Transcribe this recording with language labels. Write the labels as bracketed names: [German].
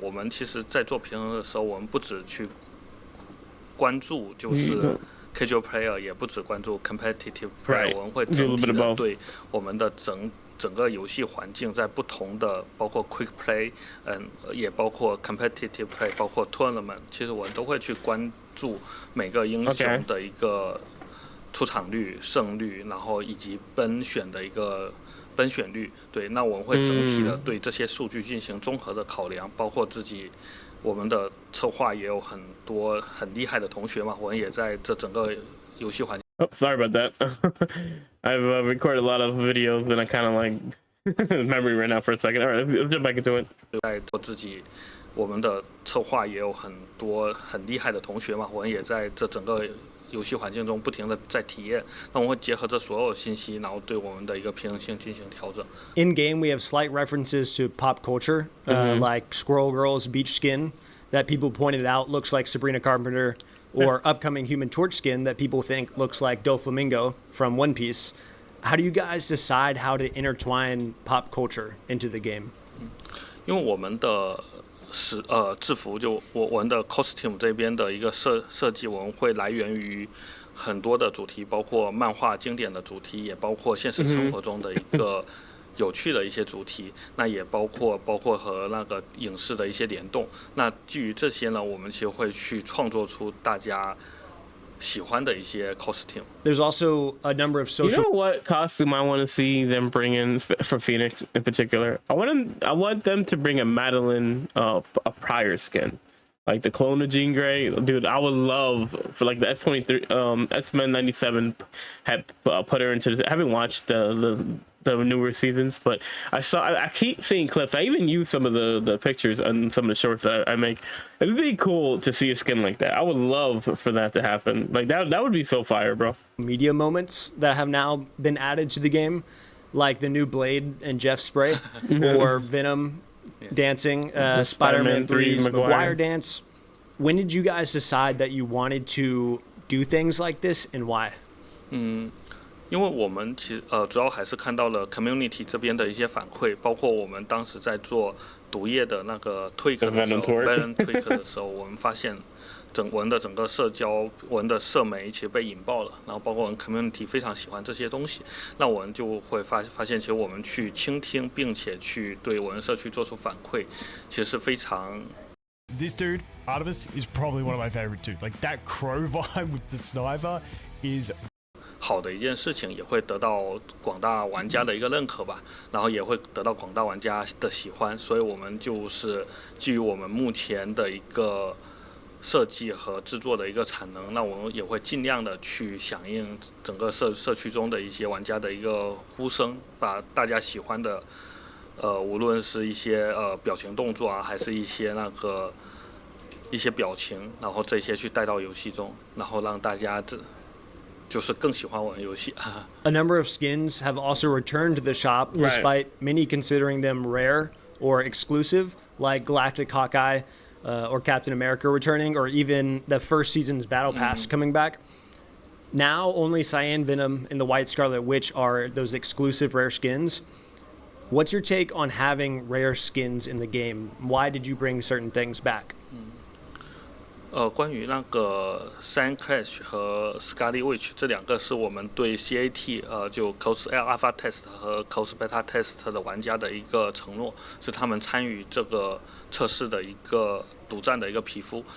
[Chinese] 我们其实在做平衡的时候，我们不只去关注就是 [English] casual player， [Chinese] 也不只关注 [English] competitive player， [Chinese] 我们会整体的对我们的整个游戏环境，在不同的包括 [English] quick play， [Chinese] 也包括 [English] competitive play， [Chinese] 包括 tournament， 其实我们都会去关注每个英雄的一个出场率、胜率，然后以及奔选的一个奔选率。对，那我们会整体的对这些数据进行综合的考量，包括我们的策划也有很多很厉害的同学嘛，我们也在这整个游戏环境。 [English] Oh, sorry about that. I've recorded a lot of videos and I kind of like memory ran out for a second. All right, let's jump back into it. [Chinese] 在做我们的策划也有很多很厉害的同学嘛，我们也在这整个游戏环境中不停的在体验，那我们会结合这所有信息，然后对我们的一个平衡性进行调整。 [English] In game, we have slight references to pop culture, like Squirrel Girl's beach skin that people pointed out looks like Sabrina Carpenter, or upcoming Human Torch skin that people think looks like Doflamingo from One Piece. How do you guys decide how to intertwine pop culture into the game? [Chinese] 因为我们的制服就我们的 costume 这边的一个设计，我们会来源于很多的主题，包括漫画经典的主题，也包括现实生活中的一个有趣的一些主题，那也包括和那个影视的一些联动。那基于这些呢，我们其实会去创作出大家喜欢的一些 costume。 [English] There's also a number of You social know what costume I want to see them bring in for Phoenix in particular? I want them to bring a Madeline a prior skin. Like the clone of Jean Grey, dude. I would love for like the S23 S-Men 97 had put her into this. I haven't watched the newer seasons, but I keep seeing clips. I even use some of the pictures and some of the shorts that I make. It would be cool to see a skin like that. I would love for that to happen. Like that would be so fire, bro. media moments that have now been added to the game, like the new Blade and Jeff spray, or Venom dancing, Spider-Man 3's Maguire dance. When did you guys decide that you wanted to do things like this, and why? [Chinese] 因为我们主要还是看到了 community 这边的一些反馈，包括我们当时在做毒液的那个 tweak 的时候 ， [English] Venom tweak [Chinese] 的时候，我们发现我们的整个社交，我们的社媒其实被引爆了，然后包括我们 community 非常喜欢这些东西，那我们就会发现，其实我们去倾听，并且去对我们社区做出反馈，其实是非常。 [English] This dude, Artemis, is probably one of my favorite too. Like that crow vibe with the sniper is [Chinese] 好的一件事情，也会得到广大玩家的一个认可吧，然后也会得到广大玩家的喜欢，所以我们就是基于我们目前的一个设计和制作的一个产能，那我们也会尽量的去响应整个社区中的一些玩家的一个呼声，把大家喜欢的无论是一些表情动作啊，还是一些一些表情，然后这些去带到游戏中，然后让大家就是更喜欢我们游戏。 [English] A number of skins have also returned to the shop, despite many considering them rare or exclusive, like Galactic Hawkeye or Captain America returning, or even the first season's Battle Pass coming back. Now, only Cyan Venom and the White Scarlet Witch are those exclusive rare skins. What's your take on having rare skins in the game? Why did you bring certain things back? [Chinese] 关于那个 Sun Clash 和 Scarlet Witch 这两个是我们对 CAT 就 [English] Close Alpha Test [Chinese] 和 [English] Close Beta Test [Chinese] 的玩家的一个承诺，是他们参与这个测试的一个独占的一个皮肤。